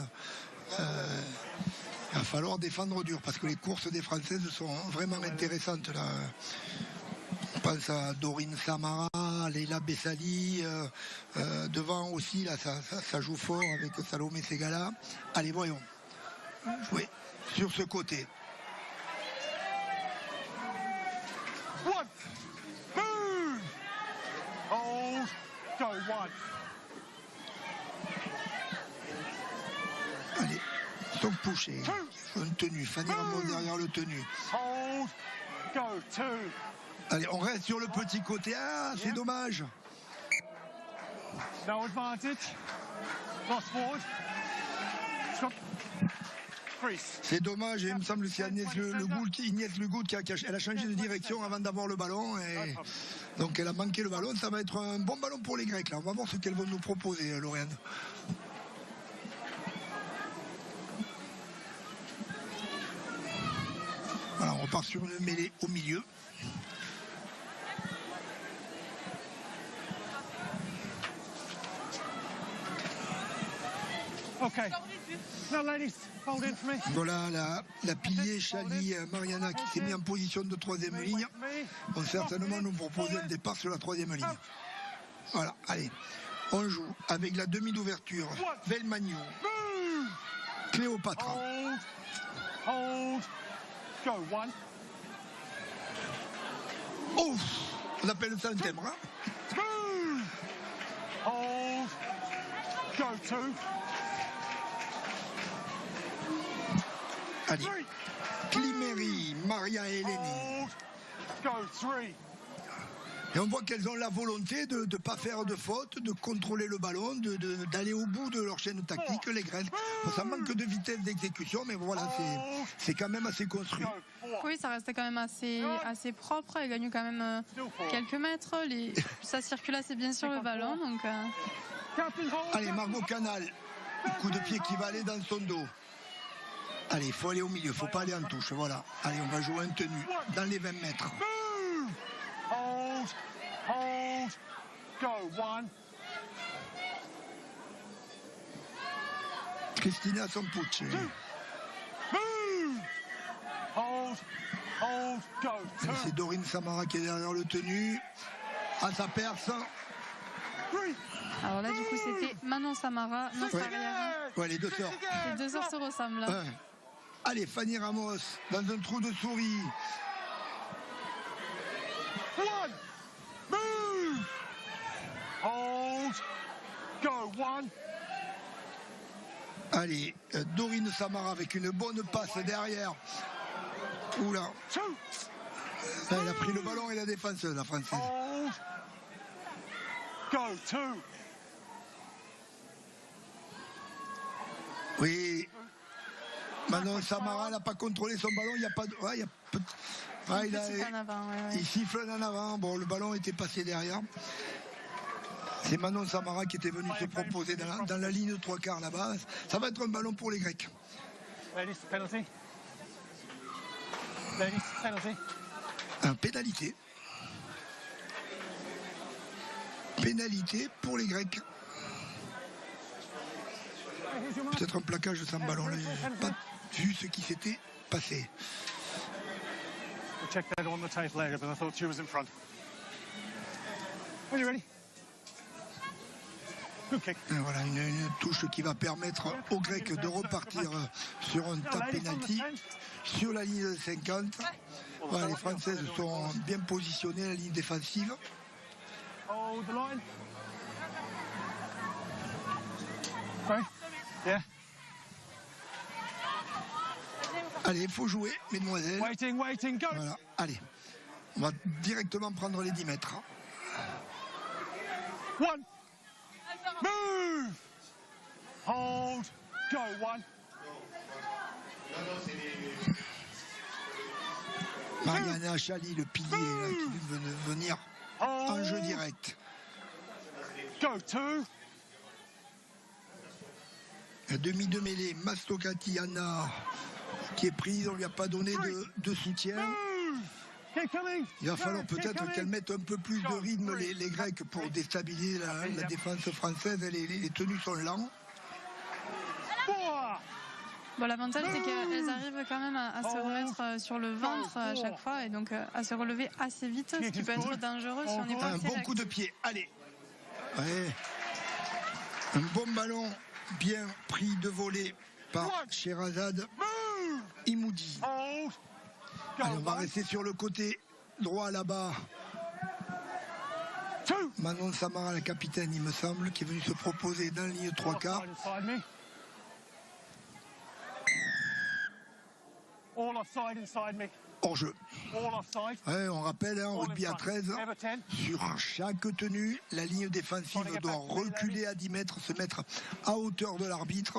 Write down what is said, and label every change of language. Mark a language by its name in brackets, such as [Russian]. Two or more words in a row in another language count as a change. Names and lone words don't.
[French] Il va falloir défendre dur parce que les courses des Françaises sont vraiment intéressantes là. On pense à Dorine Samara, Leila Bessali, devant aussi là ça joue fort avec Salomé Segala. Allez, voyons jouer sur ce côté. [English] One, move, hold, go, one. [French] Allez, Stock Pouché, une tenue, Fanny Ramos derrière le tenu. [English] Hold, go, two. [French] Allez, on reste sur le petit côté. Ah, c'est dommage. [English] No advantage. Cross forward. Stop. Crease. [French] C'est dommage, et il me semble que c'est Inès Le Goult qui elle a changé de direction avant d'avoir le ballon. Et donc elle a manqué le ballon. Ça va être un bon ballon pour les Grecs là. On va voir ce qu'elles vont nous proposer, Lauriane. Voilà, on repart sur une mêlée au milieu. [English] Okay. Now, ladies, hold in for me. [French] Voilà la pilier Chali Mariana qui s'est mis en position de troisième ligne. Vont certainement nous proposer un départ sur la troisième ligne. Voilà, allez. On joue avec la demi d'ouverture. Velmagno. Cléopâtre. [English] Hold. Go, one. [French] Oh, on appelle ça un timbre. Hein. [English] Move. Hold. Go, two. [French] Allez. Climéry, Maria et Eleni. [English] Hold. Go, three. [French] Et on voit qu'elles ont la volonté de ne pas faire de faute, de contrôler le ballon, d'aller au bout de leur chaîne tactique, les Grecs. Ça manque de vitesse d'exécution, mais voilà, c'est quand même assez construit. Oui, ça reste quand même assez propre. Elle gagne quand même quelques mètres. Ça circule assez bien sur le ballon. Donc, Allez, Margot Canal. Coup de pied qui va aller dans son dos. Allez, il faut aller au milieu, il ne faut pas aller en touche. Voilà. Allez, on va jouer un tenue dans les 20 mètres. [English] Hold, go, one. [French] Cristina Sampucci. [English] Move. Hold, go, two. [French] C'est Dorine Samara qui est derrière le tenu. Ah, ça perce. alors là, du coup, c'était Manon Samara, notre arrière. Ouais, les deux sœurs. Les deux sœurs se ressemblent. Là. Ouais. Allez, Fanny Ramos, dans un trou de souris. [English] One. Move. Hold. Go, one. [French] Allez, Dorine Samara avec une bonne passe derrière. Oula. [English] Two. [French] Là, elle a pris le ballon et la défenseuse, la française. [English] Hold. Go, two. [French] Oui. Manon Samara n'a pas contrôlé son ballon. Il n'y a pas de. Ouais, il y a peu... ouais, il siffle en avant. Bon, le ballon était passé derrière. C'est Manon Samara qui était venu se proposer dans la ligne de 3/4 là-bas. Ça va être un ballon pour les Grecs. [English] Ladies, penalty. Ladies, penalty. [French] Un pénalité. Pénalité pour les Grecs. Peut-être un plaquage sans ballon. Là, j'ai pas vu ce qui s'était passé. [English] We'll check that on the tape later, but I thought she was in front. When you're ready. Good kick. [French] Et voilà, une touche qui va permettre aux Grecs de repartir sur un [English] tap penalty [French] sur la ligne de 50. Voilà, les Françaises sont bien positionnées à la ligne défensive. [English] Hold the line. Sorry. Yeah. [French] Allez, il faut jouer, mesdemoiselles. [English] Waiting, waiting, go. [French] Voilà, allez. On va directement prendre les 10 mètres. [English] One. Move. Hold. Go. One. [French] Mariana Chali, le pilier, là, qui veut venir en jeu direct. [English] Go. Two. [French] La demi de mêlée, Mastokati Anna, qui est prise, on lui a pas donné de soutien. [English] Keep coming. [French] Il va falloir peut-être qu'elle mette un peu plus de rythme, les Grecs, pour déstabiliser la défense française. Les tenues sont lentes. [English] Four. [French] Bon, l'avantage, c'est qu'elles arrivent quand même à se remettre sur le ventre à chaque fois et donc à se relever assez vite, ce qui peut être dangereux si on n'est pas Un assez bon réactif. coup de pied, allez. Ouais. Un bon ballon bien pris de volée par Sherazade Imoudi. Hold. Go. Allez, on va [English] One. [French] rester sur le côté droit là-bas. [English] Two. [French] Manon Samara, la capitaine, il me semble, qui est venue se proposer dans la ligne 3/4. [English] Inside me. All offside inside me. [French] Hors jeu. [English] All offside. [French] Ouais, on rappelle, hein, en [English] All [French] rugby [English] in [French] à [English] front. 13, Ever 10. [French] sur chaque tenue, la ligne défensive doit reculer à 10 mètres, se mettre à hauteur de l'arbitre.